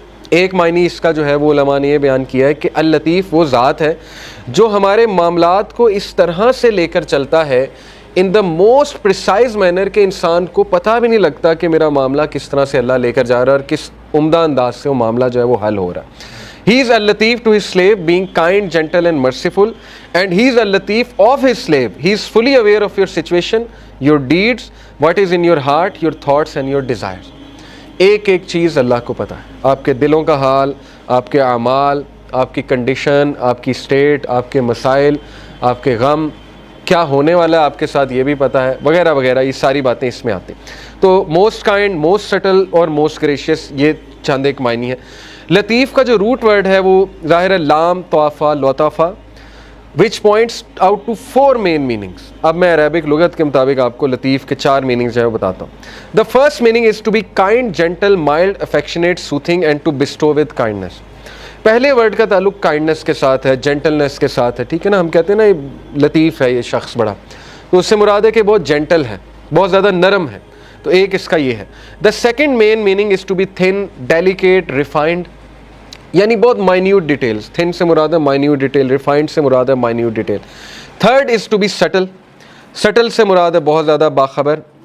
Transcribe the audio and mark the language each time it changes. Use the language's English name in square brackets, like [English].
[Urdu] ایک معنی اس کا جو ہے وہ علماء نے یہ بیان کیا ہے کہ اللطیف وہ ذات ہے جو ہمارے معاملات کو اس طرح سے لے کر چلتا ہے [English] in the most precise manner [Urdu] کہ انسان کو پتہ بھی نہیں لگتا کہ میرا معاملہ کس طرح سے اللہ لے کر جا رہا ہے اور کس عمدہ انداز سے وہ معاملہ جو ہے وہ حل ہو رہا ہے. [English] He is al-Latif to his slave, being kind, gentle and merciful, and he is al-Latif of his slave. He is fully aware of your situation, your deeds, what is in your heart, your thoughts and your desires. [Urdu] ایک ایک چیز اللہ کو پتہ ہے, آپ کے دلوں کا حال, آپ کے اعمال, آپ کی کنڈیشن, آپ کی اسٹیٹ, آپ کے مسائل, آپ کے غم, کیا ہونے والا ہے آپ کے ساتھ یہ بھی پتہ ہے, وغیرہ وغیرہ. یہ ساری باتیں اس میں آتی ہیں. تو [English] most kind, most subtle [Urdu] اور موسٹ گریشیس, یہ چند ایک معنی ہے. لطیف کا جو روٹ ورڈ ہے وہ ظاہر ہے لام طوافہ لطافہ, [English] which points out to 4 main meanings. [Urdu] اب میں عربک لغت کے مطابق آپ کو لطیف کے 4 میننگز جو ہے وہ بتاتا ہوں. [English] The first meaning is to be kind, gentle, mild, affectionate, soothing and to bestow with kindness. [Urdu] پہلے ورڈ کا تعلق کائنڈنس کے ساتھ ہے, جینٹلنس کے ساتھ ہے, ٹھیک ہے نا. ہم کہتے ہیں نا یہ لطیف ہے یہ شخص بڑا, تو اس سے مراد ہے کہ بہت جینٹل ہے, بہت زیادہ نرم ہے. تو ایک اس کا یہ ہے. [English] The second main meaning is to be thin, delicate, refined, [Urdu] یعنی بہت مائنیوٹ ڈیٹیلز. تھن سے مراد ہے مائنیوٹ ڈیٹیل, ریفائنڈ سے مراد ہے minute detail. [English] Third is to be subtle. [Urdu] Still سے مراد ہے بہت زیادہ باخبر,